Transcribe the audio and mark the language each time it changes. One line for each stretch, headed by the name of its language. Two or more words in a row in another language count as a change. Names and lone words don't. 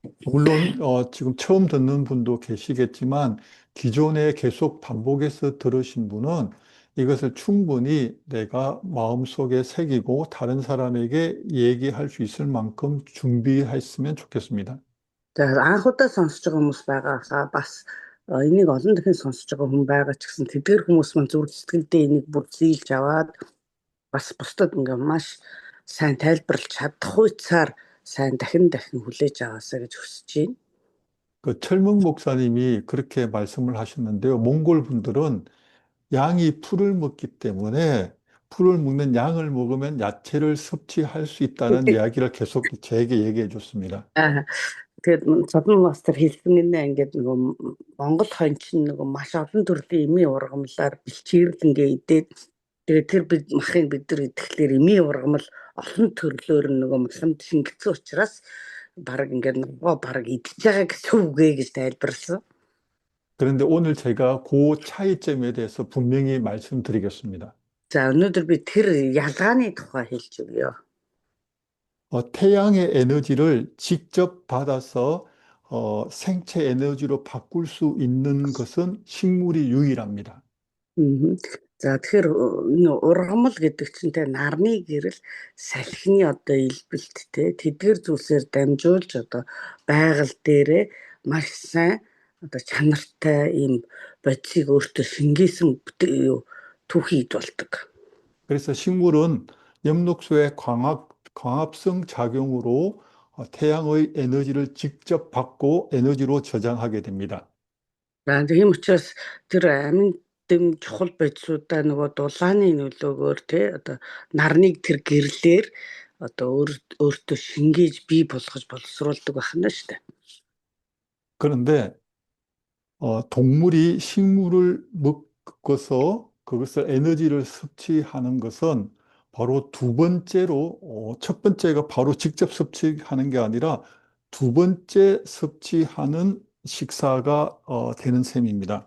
Korean: 물론 지금 처음 듣는 분도 계시겠지만 기존에 계속 반복해서 들으신 분은 이것을 충분히 내가 마음속에 새기고 다른 사람에게 얘기할 수 있을 만큼 준비했으면 좋겠습니다.
Mongolian: За анх удаа сонсож байгаа хүмүүс байгаахаа бас энийг олон дахин сонсож байгаа хүн байгаа ч гэсэн тэдгээр хүмүүс маань зүрх сэтгэлдээ энийг бүр зийлж аваад бас бусдад ингээ маш сайн тайлбарлаж чадах хуйцаар сайн дахин хүлээж аваасаа гэж хүсэж байна.
Korean: 그 철문 목사님이 그렇게 말씀을 하셨는데요. 몽골 분들은 양이 풀을 먹기 때문에 풀을 먹는 양을 먹으면 야채를 섭취할 수 있다는 이야기를 계속 제게 얘기해 줬습니다.
Mongolian: Тэгээд цодон мастер хэлсэн нэ ингээд нөгөө Монгол хонь чинь нөгөө маш олон төрлийн эмийн ургамлаар бэлчээрл ингээ идээд тэгээд тэр бид махыг бид нар идэхлээр эмийн ургамал олон төрлөөр нөгөө маханд шингэсэн учраас баг ингээд нөгөө баг идчихэж байгаа гэсэн үгээ гэж тайлбарласан.
Korean: 그런데 오늘 제가 그 차이점에 대해서 분명히 말씀드리겠습니다.
Mongolian: За өнөөдөр би тэр ялгааны тухай хэлж өгье.
Korean: 태양의 에너지를 직접 받아서 생체 에너지로 바꿀 수 있는 것은 식물이 유일합니다.
Mongolian: За тэгэхээр энэ ургамал гэдэг чинь тэ нарны гэрэл салхины одоо илбэлттэй тэдгэр зүйлсээр дамжуулж одоо байгаль дээрээ маш сайн одоо чанартай ийм бодисыг өөртөө шингээсэн түүхий болдог.
Korean: 그래서 식물은 엽록소의 광합성 작용으로 태양의 에너지를 직접 받고 에너지로 저장하게 됩니다.
Mongolian: За тийм учраас тэр амин дэм чухал бодисуудаа нөгөө дулааны нөлөөгөөр тэ одоо нарныг тэр гэрлээр одоо өөртөө шингээж бий болгож боловсруулдаг байна шүү дээ.
Korean: 그런데 동물이 식물을 먹어서 그것을 에너지를 섭취하는 것은 바로 두 번째로 첫 번째가 바로 직접 섭취하는 게 아니라 두 번째 섭취하는 식사가 되는 셈입니다.